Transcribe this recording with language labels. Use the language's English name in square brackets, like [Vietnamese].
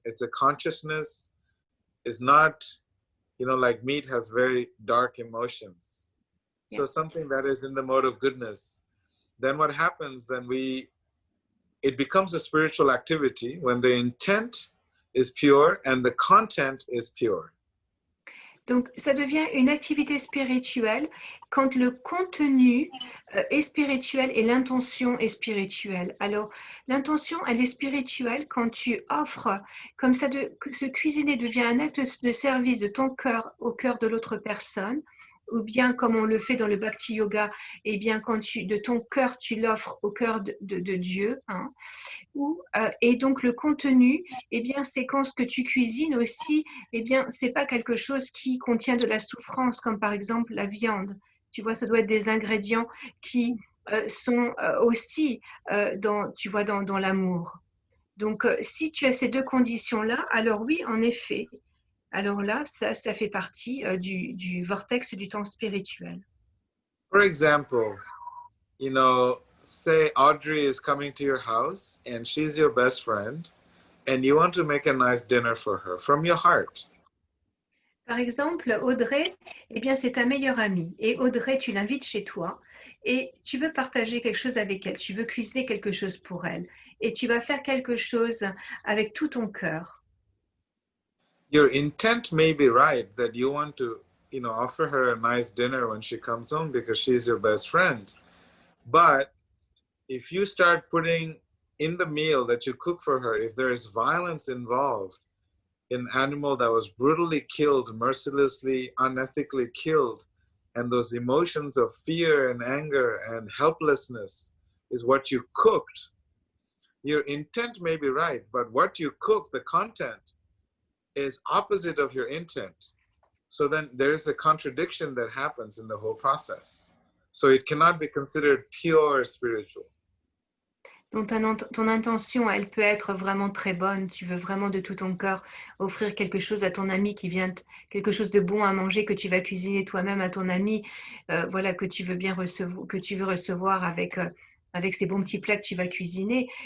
[English] It's a consciousness, is not, you know, like meat has very dark emotions. So something that is in the mode of goodness. Then what happens, it becomes a spiritual activity when the intent is pure and the content is pure. [French] Donc, ça devient une activité spirituelle quand le contenu est spirituel et l'intention est spirituelle. Alors, l'intention, elle est spirituelle quand tu offres, comme ça, se cuisiner devient un acte de service de ton cœur au cœur de l'autre personne, ou bien comme on le fait dans le Bhakti Yoga, et bien quand de ton cœur, tu l'offres au cœur de Dieu, hein. Et donc le contenu, eh bien c'est quand ce que tu cuisines aussi, eh bien c'est pas quelque chose qui contient de la souffrance, comme par exemple la viande. Tu vois, ça doit être des ingrédients qui sont aussi dans l'amour. Donc si tu as ces deux conditions-là, alors oui, en effet, alors là, ça fait partie du vortex du temps spirituel. [English] For example, you know, say Audrey is coming to your house and she's your best friend and you want to make a nice dinner for her from your heart. [French] Par exemple, Audrey, eh bien, c'est ta meilleure amie. Et Audrey, tu l'invites chez toi et tu veux partager quelque chose avec elle. Tu veux cuisiner quelque chose pour elle. Et tu vas faire quelque chose avec tout ton cœur. [English] Your intent may be right that you want to, you know, offer her a nice dinner when she comes home because she's your best friend. But if you start putting in the meal that you cook for her, if there is violence involved, an animal that was brutally killed, mercilessly, unethically killed, and those emotions of fear and anger and helplessness is what you cooked. Your intent may be right, but what you cook, the content, is opposite of your intent. So then there's a contradiction that happens in the whole process. So it cannot be considered pure spiritual. [French] Donc ton intention, elle peut être vraiment très bonne. Tu veux vraiment de tout ton cœur offrir quelque chose à ton ami qui vient, quelque chose de bon à manger que tu vas cuisiner toi-même à ton ami, voilà, que tu veux bien recevoir, que tu veux recevoir avec ces bons petits plats que tu vas cuisiner.